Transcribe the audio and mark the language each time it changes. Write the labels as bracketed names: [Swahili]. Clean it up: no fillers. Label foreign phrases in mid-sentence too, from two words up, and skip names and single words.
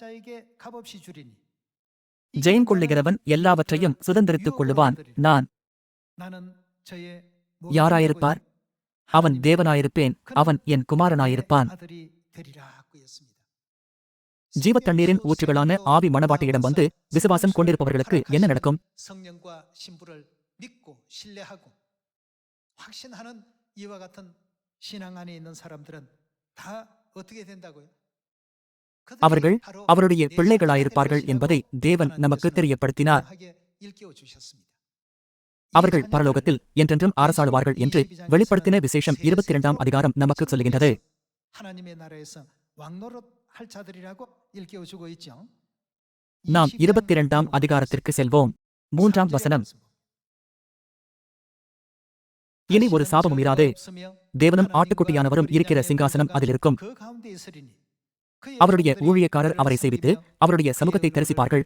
[Tamil] ஜெயம் கொள்ளுகிறவன் எல்லாவற்றையும் சுதந்தரித்துக் கொள்ளுவான். நான் யாராயிருப்பார்? அவன் தேவனாயிருப்பேன், அவன் என் குமாரனாயிருப்பான். ஜீவத் தண்ணீரின் ஊற்றுகளான ஆவி மணவாட்டியிடம் வந்து விசுவாசம் கொண்டிருப்பவர்களுக்கு என்ன நடக்கும்? [Korean] 성령과 신부를 믿고 신뢰하고 확신하는 이와 같은 신앙 안에 있는 사람들은 다 어떻게 된다고요? [Tamil] அவர்கள் அவருடைய பிள்ளைகளாயிருப்பார்கள் என்பதை தேவன் நமக்கு தெரியப்படுத்தினார். அவர்கள் பரலோகத்தில் என்றென்றும் அரசாளுவார்கள் என்று வெளிப்படுத்தின விசேஷம் 22 அதிகாரம் நமக்கு சொல்லுகின்றது. [Korean] 하나님의 나라에서 왕노릇 할 자들이라고 일깨워주고 있죠. [Tamil] நாம் 22 அதிகாரத்திற்கு செல்வோம். 3 வசனம், இனி ஒரு சாபமும் இராது. தேவனும் ஆட்டுக்குட்டியானவரும் இருக்கிற சிங்காசனம் அதில் இருக்கும். அவருடைய ஊழியக்காரர் அவரை சேவித்து அவருடைய சமூகத்தை தரிசிப்பார்கள்.